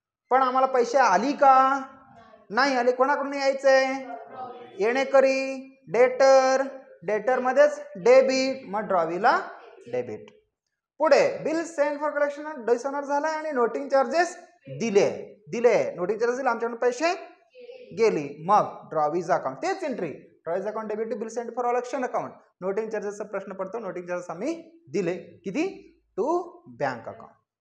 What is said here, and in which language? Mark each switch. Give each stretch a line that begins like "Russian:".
Marathi: पण आम्हाला पैसे आली का, नाही आले. कोणाकडून यायचंय, येणेकरी, डेटर मध्येच डेबिट, मग ड्रॉवीला डेबिट. पुढे bill sent for collection dishonour झाला आणि नोटिंग चार्जेस दिले, नोटिंग चार्जेस दिले, आमच्याकडून पैसे गेली.
English: मग drawee's account,
Marathi: तेच entry,
English: Drawee's account debit to bill sent for collection account.
Marathi: Noting चार्जेसचा प्रश्न पडतो, नोटिंग चार्जेस आम्ही दिले, किती, टू बँक अकाउंट.